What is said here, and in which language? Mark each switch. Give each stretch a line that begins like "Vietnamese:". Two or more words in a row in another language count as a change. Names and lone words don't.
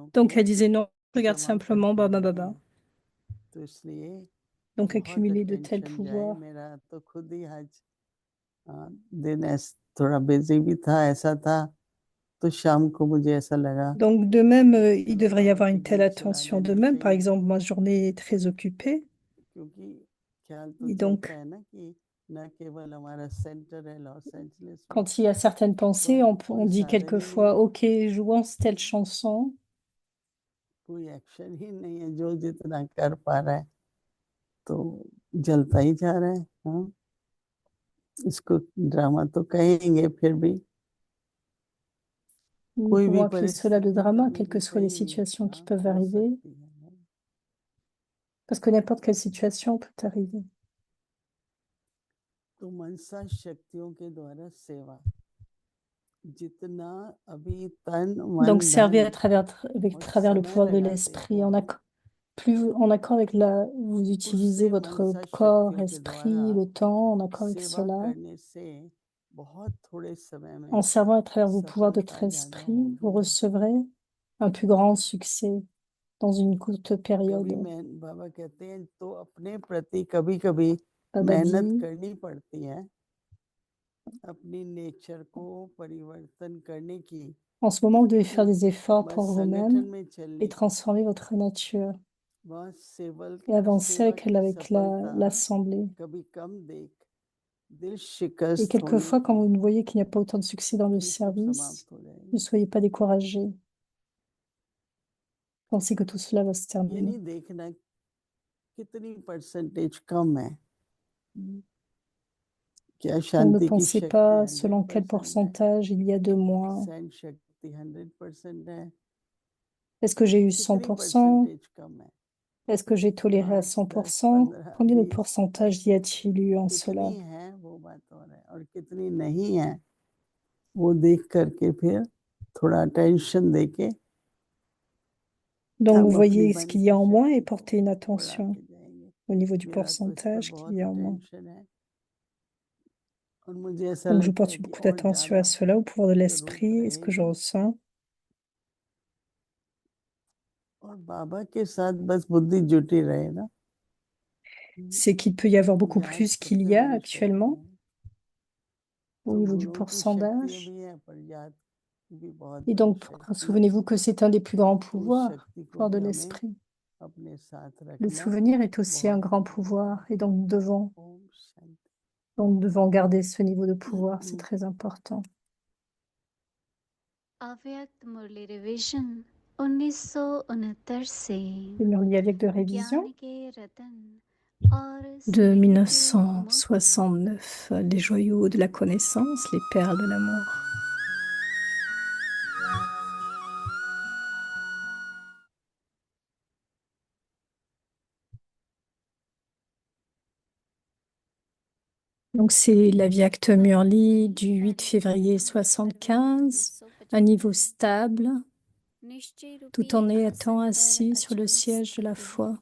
French: donc
Hindi: को
French: elle disait non, regarde
Hindi: जमा
French: simplement
Hindi: करते Baba रहे Baba. हैं। तो इसलिए
French: Donc
Hindi: बहुत
French: accumuler de tels
Hindi: अटेंशन जाए,
French: pouvoirs.
Hindi: मेरा तो खुद ही आज दिन थोड़ा बिजी भी था, ऐसा था, तो शाम को मुझे ऐसा लगा
French: Donc de même, il
Hindi: चलो
French: devrait y
Hindi: बाबा
French: avoir
Hindi: की
French: une telle
Hindi: डील चला
French: attention. De
Hindi: देनी
French: même, par
Hindi: चाहिए,
French: exemple, ma journée est très occupée.
Hindi: क्योंकि ख्याल तो
French: Et
Hindi: चलता
French: donc,
Hindi: है ना कि न केवल हमारा सेंटर है लॉस एंजलिस में,
French: quand il y a certaines pensées,
Hindi: पर
French: on
Hindi: कोई
French: dit
Hindi: साधन ही नहीं
French: quelquefois,
Hindi: है,
French: OK, jouons telle chanson.
Hindi: कोई एक्शन ही नहीं है, जो जितना कर पा रहा है तो जलता ही जा रहा है। हाँ, इसको ड्रामा तो कहेंगे, फिर भी
French: Nous
Hindi: कोई भी
French: pouvons appeler cela le
Hindi: परिस्थिति
French: drama,
Hindi: कभी
French: quelles que
Hindi: भी
French: soient les
Hindi: कहीं भी
French: situations qui
Hindi: हाँ
French: peuvent
Hindi: हो
French: arriver,
Hindi: सकती है।
French: parce que n'importe quelle situation peut arriver.
Hindi: तो मनसा शक्तियों के द्वारा सेवा, जितना अभी तन
French: Donc,
Hindi: मन
French: servez
Hindi: धन
French: avec
Hindi: और
French: travers le
Hindi: समय
French: pouvoir de
Hindi: लगाते
French: l'esprit.
Hindi: हो,
French: Plus en accord avec vous utilisez
Hindi: उससे
French: votre
Hindi: मनसा
French: corps,
Hindi: शक्तियों के द्वारा
French: esprit, le temps, en accord avec
Hindi: सेवा
French: cela,
Hindi: करने से बहुत थोड़े समय
French: en
Hindi: में
French: servant à travers vos pouvoirs de votre
Hindi: सफलता ज्यादा
French: esprit, vous
Hindi: होगी।
French: recevrez un plus grand succès dans une courte
Hindi: कभी
French: période.
Hindi: मैं बाबा कहते हैं तो अपने प्रति कभी कभी
French: Baba
Hindi: मेहनत
French: dit,
Hindi: करनी पड़ती है, अपनी नेचर को परिवर्तन करने की,
French: en ce moment, vous devez
Hindi: कि
French: faire des efforts
Hindi: बस
French: pour
Hindi: संगठन
French: vous-même
Hindi: में
French: et
Hindi: चलने की,
French: transformer votre nature
Hindi: वह
French: et avancer
Hindi: सेवा
French: avec,
Hindi: की
French: avec
Hindi: सफलता
French: l'assemblée.
Hindi: कभी कम देख दिल
French: Et
Hindi: शिकस्त होने
French: quelquefois, quand
Hindi: पे
French: vous voyez qu'il n'y a pas autant de succès dans le
Hindi: ये सब
French: service,
Hindi: समाप्त हो जाएगी।
French: ne soyez pas découragés. Pensez que tout cela va se
Hindi: ये
French: terminer.
Hindi: नहीं देखना कितनी परसेंटेज कम है, क्या
French: Donc ne
Hindi: शांति की
French: pensez
Hindi: शक्ति
French: pas selon quel
Hindi: 100% है,
French: pourcentage il y a de moins.
Hindi: सहन शक्ति 100% है,
French: Est-ce que j'ai eu
Hindi: कितनी
French: 100%?
Hindi: परसेंटेज कम है,
French: Est-ce que j'ai toléré à 5, 10, 100%? 15, Combien de 20 pourcentage y a-t-il eu en cela?
Hindi: कितनी है वो बात हो रहा है, और कितनी नहीं है वो देख करके फिर थोड़ा टेंशन देके
French: Donc
Hindi: हम
French: vous
Hindi: अपनी
French: voyez ce
Hindi: मन
French: qu'il y
Hindi: की
French: a en moins et
Hindi: शक्ति को
French: portez une
Hindi: बढ़ा
French: attention
Hindi: के जाएंगे।
French: au niveau du
Hindi: मेरा तो इस पर
French: pourcentage qu'il y
Hindi: बहुत
French: a en moins.
Hindi: टेंशन है, और मुझे ऐसा
French: Donc je
Hindi: लगता है
French: porte
Hindi: कि
French: beaucoup
Hindi: और
French: d'attention
Hindi: ज्यादा
French: à cela, au pouvoir de
Hindi: जरूरत
French: l'esprit et ce que je
Hindi: रहेगी,
French: ressens.
Hindi: और बाबा के साथ बस बुद्धि जुटी रहे ना,
French: C'est qu'il peut y avoir beaucoup
Hindi: याद
French: plus qu'il
Hindi: सबसे
French: y a
Hindi: बड़ी शक्ति
French: actuellement
Hindi: है।
French: au
Hindi: तो
French: niveau du
Hindi: गुणों की शक्तियां
French: pourcentage.
Hindi: भी है, पर याद भी बहुत
French: Et
Hindi: बड़ी
French: donc,
Hindi: शक्ति है,
French: souvenez-vous que c'est un des plus grands
Hindi: तो उस
French: pouvoirs,
Hindi: शक्ति
French: le
Hindi: को
French: pouvoir de
Hindi: भी हमें
French: l'esprit.
Hindi: अपने साथ
French: Le
Hindi: रखना
French: souvenir est aussi un
Hindi: बहुत
French: grand
Hindi: जरूरी
French: pouvoir
Hindi: है।
French: et donc
Hindi: ओम शांति।
French: nous devons garder ce niveau de pouvoir, c'est très important.
Hindi: अव्यक्त मुरली रिवीजन 1969 से
French: Le Murli avec de
Hindi: ज्ञान
French: révision
Hindi: के रतन और
French: de
Hindi: स्नेह के मोती
French: 1969, les joyaux de la connaissance, les perles de l'amour. Donc c'est la Viacte Murli du 8 février 75, un niveau stable, tout en étant assis sur le siège de la foi.